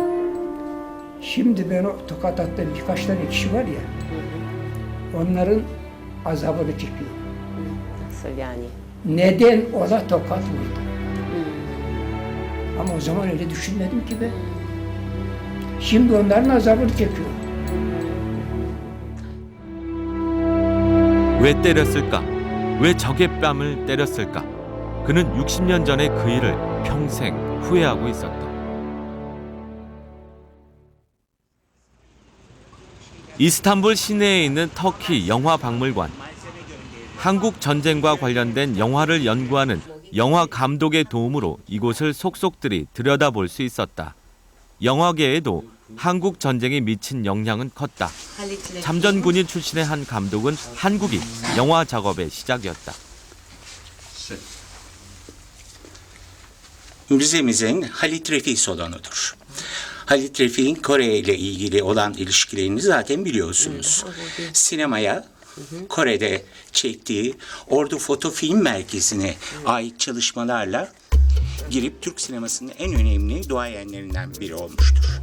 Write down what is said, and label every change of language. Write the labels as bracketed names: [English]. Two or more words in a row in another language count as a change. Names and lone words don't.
[Turkish] Şimdi ben o tokat attığım birkaç tane kişi var ya, onların azabını çekiyor. Nasıl yani? Neden ona tokat vurdu? Ama o zaman öyle düşünmedim ki ben. Şimdi onların azabını çekiyor. [Korean] 왜 때렸을까? 왜 적의 뺨을 때렸을까? 그는 60년 전의 그 일을 평생 후회하고 있었다. 이스탄불 시내에 있는 터키 영화박물관. 한국 전쟁과 관련된 영화를 연구하는 영화 감독의 도움으로 이곳을 속속들이 들여다볼 수 있었다. 영화계에도 한국 전쟁이 미친 영향은 컸다. 참전 군인 출신의 한 감독은 한국이 영화 작업의 시작이었다. [Turkish] Müzemizin Halit Refi salonudur. Halit Refi'nin Kore ile ilgili olan ilişkilerini zaten biliyorsunuz. Sinemaya Kore'de çektiği Ordu Foto Film Merkezi'ne ait çalışmalarla girip Türk sinemasının en önemli duayenlerinden biri olmuştur.